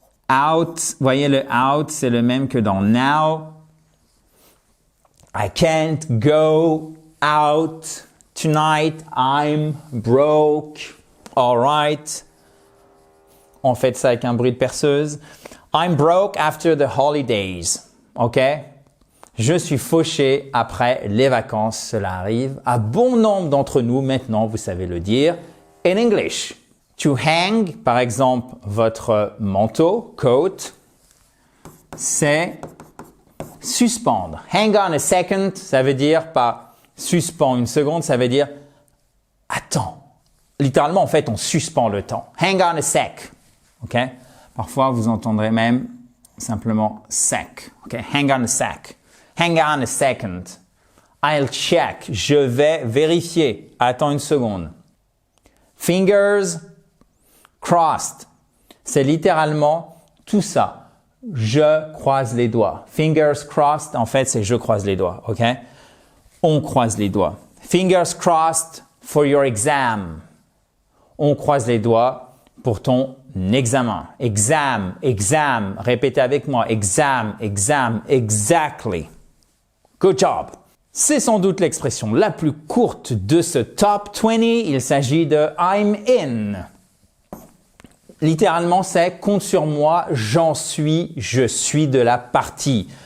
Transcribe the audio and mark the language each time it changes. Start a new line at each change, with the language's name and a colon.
French: Out, voyez le out, c'est le même que dans now.
English: I can't go out tonight. I'm broke. All right.
French: On fait ça avec un bruit de perceuse.
English: I'm broke after the holidays. OK?
French: Je suis fauché après les vacances. Cela arrive à bon nombre d'entre nous. Maintenant, vous savez le dire
English: in English.
French: To hang, par exemple, votre manteau, coat, c'est suspendre.
English: Hang on a second,
French: ça veut dire pas suspend une seconde, ça veut dire attends. Littéralement, en fait, on suspend le temps.
English: Hang on a sec.
French: OK? Parfois, vous entendrez même simplement sec.
English: OK? Hang on a sec. Hang on a second. I'll check.
French: Je vais vérifier. Attends une seconde.
English: Fingers crossed.
French: C'est littéralement tout ça. Je croise les doigts.
English: Fingers crossed,
French: en fait, c'est je croise les doigts, OK? On croise les doigts.
English: Fingers crossed for your exam.
French: On croise les doigts pour ton examen.
English: Exam, exam.
French: Répétez avec moi.
English: Exam, exam, exactly. Good job.
French: C'est sans doute l'expression la plus courte de ce top 20. Il s'agit de
English: I'm in.
French: Littéralement, c'est compte sur moi, j'en suis, je suis de la partie.